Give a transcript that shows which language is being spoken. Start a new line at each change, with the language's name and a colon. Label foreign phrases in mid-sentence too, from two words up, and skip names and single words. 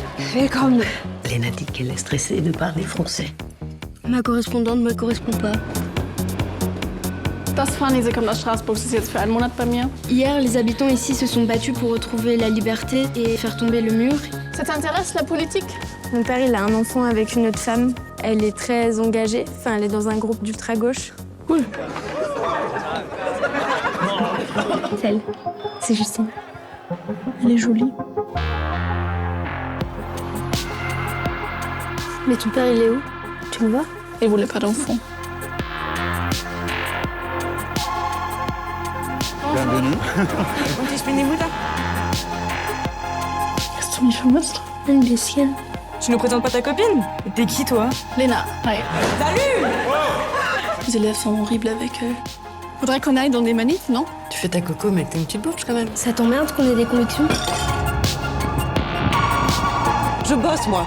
German: Willkommen.
French: Léna dit qu'elle est stressée de parler français. Ma correspondante ne me correspond pas.
German: Das Fanny, sie kommt aus Straßburg, sie ist jetzt für einen Monat bei mir.
French: Hier, les habitants ici se sont battus pour retrouver la liberté et faire tomber le mur. Ça t'intéresse, la politique? Mon père, il a un enfant avec une autre femme. Elle est très engagée. Enfin, elle est dans un groupe d'ultra-gauche. Cool. Celle, c'est Justine. Elle est jolie. Mais ton père, il est où? Tu le vois? Il voulait pas d'enfant. Bienvenue.
German: Und ich bin die Mutter. Hast du mich vermisst? Un bisschen.
French: Tu nous présentes pas ta copine? T'es qui, toi? Léna, hi. Salut! Les élèves sont horribles avec eux. Faudrait qu'on aille dans des manifs, non? Tu fais ta coco, mais t'es une petite bourge quand même. Ça t'emmerde qu'on ait des convictions? Je bosse, moi.